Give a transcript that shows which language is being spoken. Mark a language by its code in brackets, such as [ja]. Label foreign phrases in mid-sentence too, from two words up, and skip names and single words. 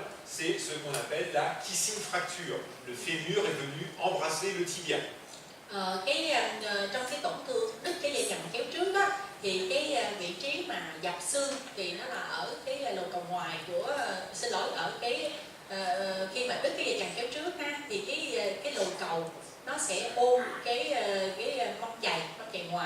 [fr] C'est ce qu'on appelle la [en] kissing fracture. [fr] Le fémur est venu embrasser le tibia. [vi] Trong cái tổn thương đứt cái dây chằng chéo trước á, thì cái vị trí mà dọc xương thì nó là ở cái lồi cầu ngoài của xin lỗi ở cái khi mà đứt cái dây chằng chéo trước ha, thì cái lồi cầu nó sẽ ôm cái mông chày ngoài.